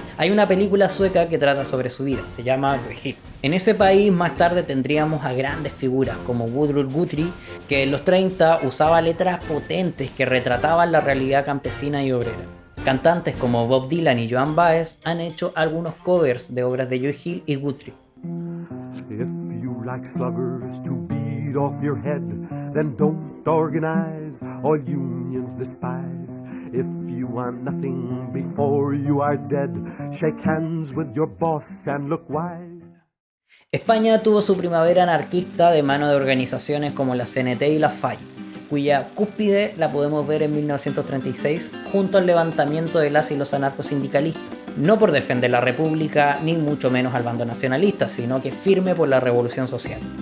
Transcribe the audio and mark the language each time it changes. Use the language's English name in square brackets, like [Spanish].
[Spanish] Hay una película sueca que trata sobre su vida, se llama Joe Hill. En ese país más tarde tendríamos a grandes figuras como Gudrun Guthrie, que en los 30 usaba letras potentes que retrataban la realidad campesina y obrera. Cantantes como Bob Dylan y Joan Baez han hecho algunos covers de obras de Joe Hill y Guthrie. [English] If you like sluggers to beat off your head, then don't organize, all unions despise. If you want nothing before you are dead, shake hands with your boss and look wise. [Spanish] España tuvo su primavera anarquista de mano de organizaciones como la CNT y la FAI, cuya cúspide la podemos ver en 1936 junto al levantamiento de las y los anarcosindicalistas, no por defender la república ni mucho menos al bando nacionalista, sino que firme por la revolución social.